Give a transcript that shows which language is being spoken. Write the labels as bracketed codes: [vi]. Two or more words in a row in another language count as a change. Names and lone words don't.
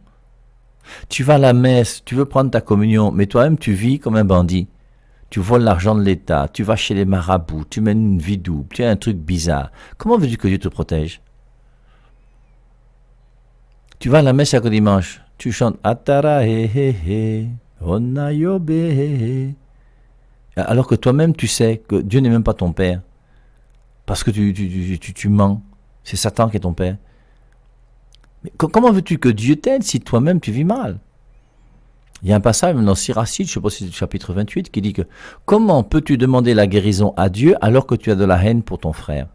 [fr] Tu vas à la messe, tu veux prendre ta communion, mais toi-même tu vis comme un bandit. Tu voles l'argent de l'État, tu vas chez les marabouts, tu mènes une vie double, tu as un truc bizarre. Comment veux-tu que Dieu te protège? Tu vas à la messe chaque dimanche, Tu chantes Atara he he he, Onayobe he he. Alors que toi-même, tu sais que Dieu n'est même pas ton père. Parce que tu mens. C'est Satan qui est ton père. Mais comment veux-tu que Dieu t'aide si toi-même tu vis mal? Il y a un passage dans Siracide, je ne sais pas si c'est le chapitre 28, qui dit que comment peux-tu demander la guérison à Dieu alors que tu as de la haine pour ton frère?